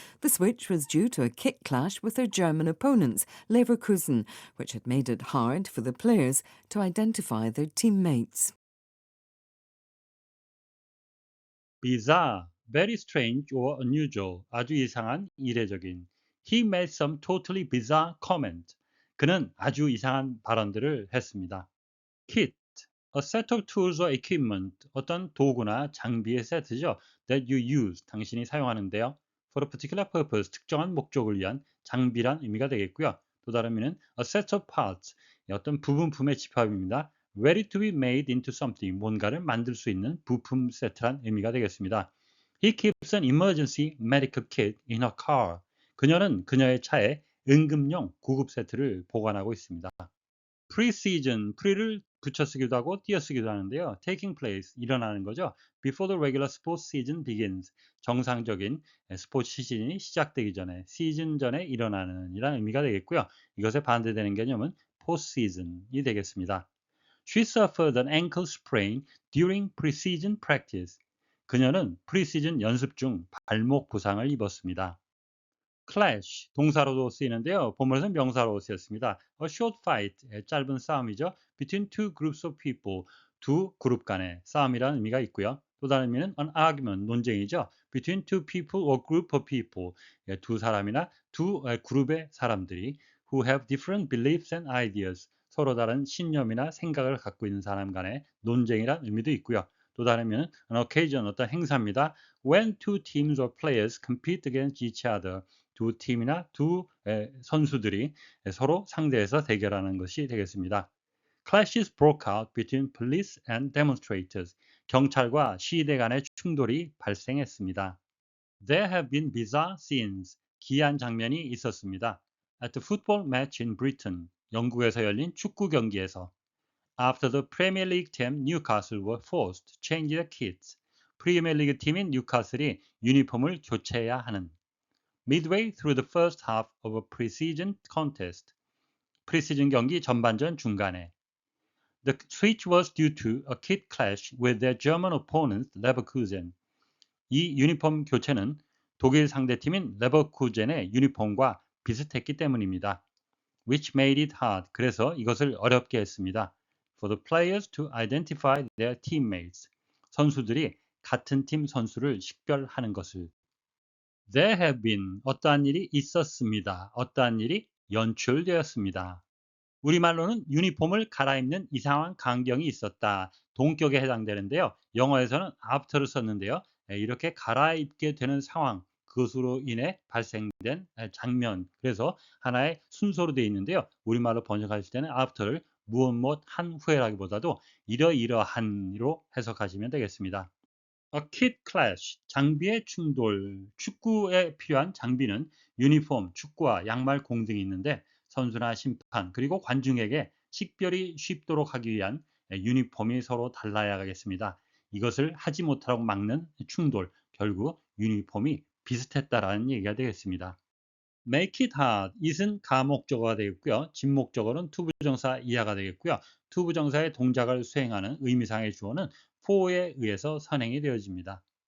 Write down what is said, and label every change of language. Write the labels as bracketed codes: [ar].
[en] The switch was due to a kit clash with their German opponents, Leverkusen, which had made it hard for the players to identify their teammates. Bizarre, very strange or unusual, [ko] 아주 이상한, 이례적인. [en] He made some totally bizarre comment. [ko] 그는 아주 이상한 발언들을 했습니다. [en] Kit, a set of tools or equipment, [ko] 어떤 도구나 장비의 세트죠. [en] That you use, [ko] 당신이 사용하는데요. [en] For a particular purpose, [ko] 특정한 목적을 위한 장비란 의미가 되겠고요. 또 다른 의미는 [en] a set of parts, [ko] 어떤 부분품의 집합입니다. [en] Ready to be made into something, [ko] 뭔가를 만들 수 있는 부품 세트란 의미가 되겠습니다. [en] He keeps an emergency medical kit in her car. [ko] 그녀는 그녀의 차에 응급용 구급 세트를 보관하고 있습니다. Pre-season, pre를 붙여쓰기도 하고 띄어쓰기도 하는데요. [en] Taking place, [ko] 일어나는 거죠. [en] Before the regular sports season begins, [ko] 정상적인 스포츠 시즌이 시작되기 전에, 시즌 전에 일어나는 이라는 의미가 되겠고요. 이것에 반대되는 개념은 post-season이 되겠습니다. [en] She suffered an ankle sprain during pre-season practice. [ko] 그녀는 프리시즌 연습 중 발목 부상을 입었습니다. clash, 동사로도 쓰이는데요. 본문에서는 명사로 쓰였습니다. [en] A short fight, [ko] 짧은 싸움이죠. [en] Between two groups of people, [ko] 두 그룹 간의 싸움이라는 의미가 있고요. 또 다른 의미는 [en] an argument, [ko] 논쟁이죠. [en] Between two people or group of people, [ko] 두 사람이나 두 그룹의 사람들이 [en] who have different beliefs and ideas, [ko] 서로 다른 신념이나 생각을 갖고 있는 사람 간의 논쟁이라는 의미도 있고요. 또 다르면 [en] an occasion, [ko] 어떤 행사입니다. [en] When two teams or players compete against each other. [ko] 두 팀이나 두 선수들이 서로 상대해서 대결하는 것이 되겠습니다. [en] Clashes broke out between police and demonstrators. [ko] 경찰과 시위대 간의 충돌이 발생했습니다. [en] There have been bizarre scenes. [ko] 기이한 장면이 있었습니다. [en] At the football match in Britain. [ko] 영국에서 열린 축구 경기에서 [en] After the Premier League team Newcastle were forced to change their kits. [ko] 프리미어리그 팀인 뉴카슬이 유니폼을 교체해야 하는 [en] Midway through the first half of a preseason contest. [ko] 프리시즌 경기 전반전 중간에 [en] The switch was due to a kit clash with their German opponent Leverkusen. [ko] 이 유니폼 교체는 독일 상대팀인 레버쿠젠의 유니폼과 비슷했기 때문입니다. [en] Which made it hard. [ko] 그래서 이것을 어렵게 했습니다. [en] For the players to identify their teammates. [ko] 선수들이 같은 팀 선수를 식별하는 것을. [en] There have been. [ko] 어떠한 일이 있었습니다. 어떠한 일이 연출되었습니다. 우리말로는 유니폼을 갈아입는 이상한 광경이 있었다. 동격에 해당되는데요. 영어에서는 after를 썼는데요. 이렇게 갈아입게 되는 상황, 그것으로 인해 발생된 장면, 그래서 하나의 순서로 되어 있는데요. 우리말로 번역하실 때는 after를 무엇 한 후에라기보다도 이러이러한으로 해석하시면 되겠습니다. [en] A kit clash, [ko] 장비의 충돌. 축구에 필요한 장비는 유니폼, 축구화, 양말, 공 등이 있는데 선수나 심판, 그리고 관중에게 식별이 쉽도록 하기 위한 유니폼이 서로 달라야겠습니다. 이것을 하지 못하라고 막는 충돌, 결국 유니폼이 비슷했다라는 얘기가 되겠습니다. [en] Make it hard, [ko] it은 가목적어가 되겠고요. 진목적어는 투부정사 이하가 되겠고요. 투부정사의 동작을 수행하는 의미상의 주어는 for에 의해서 선행이 되어집니다.